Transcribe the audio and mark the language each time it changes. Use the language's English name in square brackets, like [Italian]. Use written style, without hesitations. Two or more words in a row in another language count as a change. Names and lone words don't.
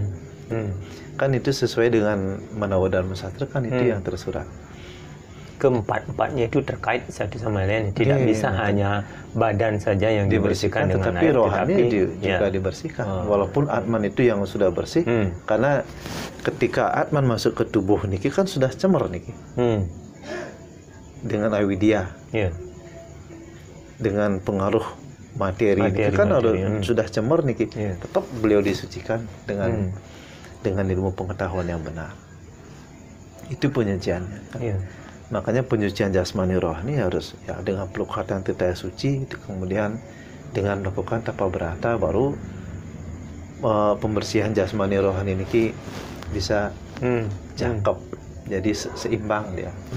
[Indonesian] Kan itu sesuai dengan Menawa Dharma Sastra, kan itu yang tersurat. keempat-empatnya itu terkait satu sama lain. Tidak bisa hanya badan saja yang dibersihkan dengan tetapi air, rohani juga dibersihkan. Walaupun Atman itu yang sudah bersih, karena ketika Atman masuk ke tubuh niki kan sudah [Balinese] cemer niki. [Indonesian] Dengan avidya. Dengan pengaruh materi niki kan sudah [Balinese] cemer niki. [Indonesian] Tetap beliau disucikan dengan ilmu pengetahuan yang benar. Itu penyuciannya. Makanya penyucian jasmani rohani harus ya dengan pelukat yang titaya suci, kemudian dengan melakukan tapa berata, baru pembersihan jasmani rohani ini bisa cakep, jadi seimbang dia.